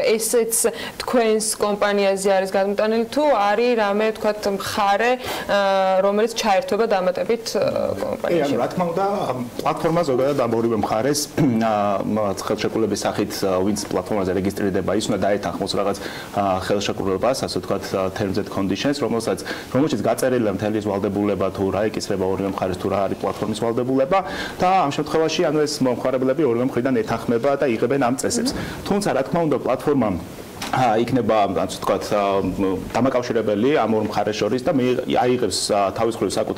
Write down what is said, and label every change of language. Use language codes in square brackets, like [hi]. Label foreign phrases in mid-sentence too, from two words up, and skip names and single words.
[ka] ესეც თქვენს კომპანიაზე არის გადმოტანილი თუ არის რამე თქვათ მხარე, რომელიც ჩაერთვება დამატებით კომპანიაში? რა თქმა უნდა, პლატფორმა ზოგადად ამ ორივე მხარეს ხელშეკრულების სახით ვინც პლატფორმაზე რეგისტრირდება, ის უნდა დაეთანხმოს რაღაც ხელშეკრულებას, ასე ვთქვათ, [en] terms and conditions, [ka] რომელშიც გაწერილია მთელი ვალდებულება თუ რა ეკისრება ორივე მხარეს თუ რა არის პლატფორმის ვალდებულება და ამ შემთხვევაში ანუ ეს მომხმარებლები ორივე მხრიდან ეთანხმება და იღებენ ამ წესებს. თუმცა რა თქმა უნდა პლატფორმა იქნება ასე ვთქვათ დამაკავშირებელი ამ ორ მხარეს შორის და აიღებს თავის მხრივ საკუთარ